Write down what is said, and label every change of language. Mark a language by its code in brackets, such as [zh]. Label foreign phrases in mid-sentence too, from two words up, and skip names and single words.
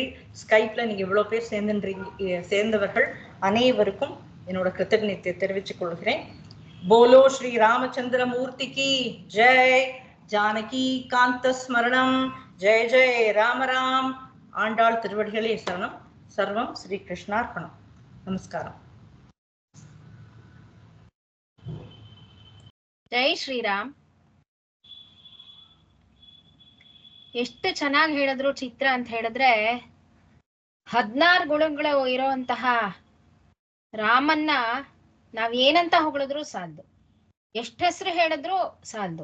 [ta] ஸ்கைப்ல நீங்க இவ்வளவு பேர் சேர்ந்தவர்கள் அனைவருக்கும் என்னோட கிருத்தஜ்ஞத்தை தெரிவித்துக் கொள்கிறேன். [hi] बोलो श्री रामचन्द्र मूर्ति की जय. [sa] जानकी कान्त स्मरणम्। जय जय राम राम्. [ta] ஆண்டாள் திருவடிகளே சரணம். [sa] सर्वं श्री कृष्णार्पणम्. [ta] நமஸ்காரம். [kn] ಜೈ ಶ್ರೀರಾಮ್. ಎಷ್ಟು ಚೆನ್ನಾಗಿ ಹೇಳಿದ್ರು ಚಿತ್ರ ಅಂತ ಹೇಳಿದ್ರೆ 16 ಗುಣಗಳು ಇರೋಂತಹ ರಾಮನ್ನ ನಾವ್ ಏನಂತ ಹೊಗಳಿದ್ರು ಸಾಧ್ಯ, ಎಷ್ಟ್ ಹೆಸರು ಹೇಳಿದ್ರು ಸಾಧ್ಯ.